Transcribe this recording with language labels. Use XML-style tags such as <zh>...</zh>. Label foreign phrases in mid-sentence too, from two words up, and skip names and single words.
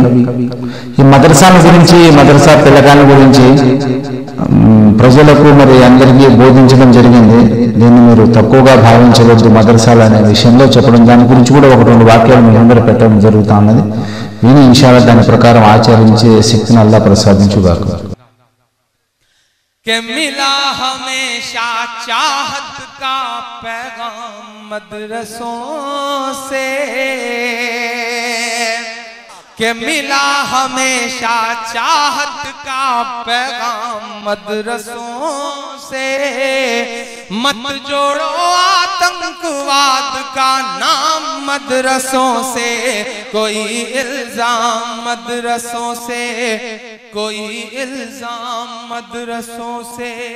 <te>ఈ మదర్సాల గురించి, మదర్సా పిల్లకాయల గురించి ప్రజలకు మరి అందరికీ బోధించడం జరిగింది. దీన్ని మీరు తక్కువగా భావించవద్దు. మదర్సాలు అనే విషయంలో చెప్పడం, దాని గురించి కూడా ఒక రెండు వాక్యాలు మీ అందరూ పెట్టడం జరుగుతూ ఉన్నది. విని ఇన్షాల్లాహ్ దాని ప్రకారం ఆచరించే శక్తిని అల్లాహ్ ప్రసాదించుగాక.</te> <ur>کہ ملا ہمیشہ چاہت کا پیغام مدرسوں سے، کہ ملا ہمیشہ چاہت کا پیغام مدرسوں سے، مت جوڑو آتنکواد کا نام مدرسوں سے، کوئی الزام مدرسوں سے، کوئی الزام مدرسوں سے،</ur>